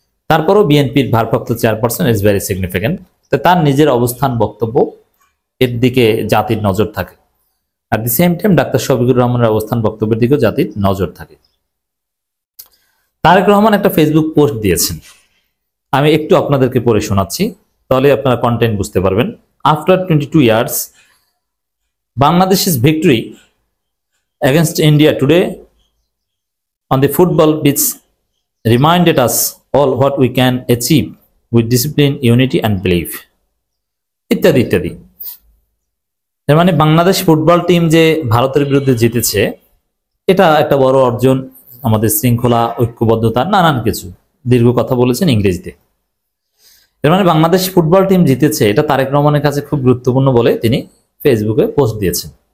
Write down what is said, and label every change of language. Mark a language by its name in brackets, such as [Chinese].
[Bangla] তারপরও বিএনপির ভারপ্রাপ্ত চেয়ারপারসন [English] Is very significant. [Bangla] তো তার নিজের অবস্থান, বক্তব্য, এর দিকে জাতির নজর থাকে। আর [English] the same time [Bangla] doctor Shafiqur রহমানের অবস্থান, বক্তব্যের দিকেও জাতির নজর থাকে। তারেক রহমান একটা ফেসবুক পোস্ট দিয়েছেন, আমি একটু আপনাদেরকে পড়ে শোনাচ্ছি, তাহলে আপনারা কন্টেন্ট বুঝতে পারবেন। [English] After 22 years, Bangladesh's victory against India today on the football pitch reminded us all what we can achieve with discipline, unity and belief. [Bangla] ইত্যাদি ইত্যাদি। এর মানে বাংলাদেশ ফুটবল টিম যে ভারতের বিরুদ্ধে জিতেছে এটা একটা বড় অর্জন, আমাদের শৃঙ্খলা, ঐক্যবদ্ধতা, নানান কিছু দীর্ঘ কথা বলেছেন ইংরেজিতে। এর মানে বাংলাদেশ ফুটবল টিম জিতেছে, এটা তারেক রহমানের কাছে খুব গুরুত্বপূর্ণ বলে তিনি ফেসবুকে পোস্ট দিয়েছেন।